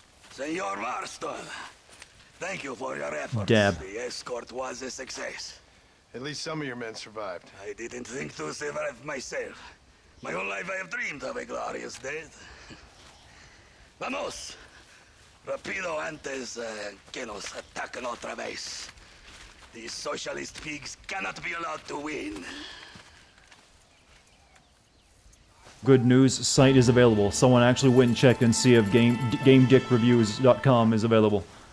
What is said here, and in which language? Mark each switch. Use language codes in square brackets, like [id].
[en] Senor Marston, thank you for your efforts. Dab. The escort was a success. At least some of your men survived. I didn't think to survive myself. My whole life I have dreamed of a glorious death. [es] Vamos! Rapido antes que nos ataquen otra vez. [en] These socialist pigs cannot be allowed to win. Good news, site is available. Someone actually went and checked and see if GameDickReviews.com is available.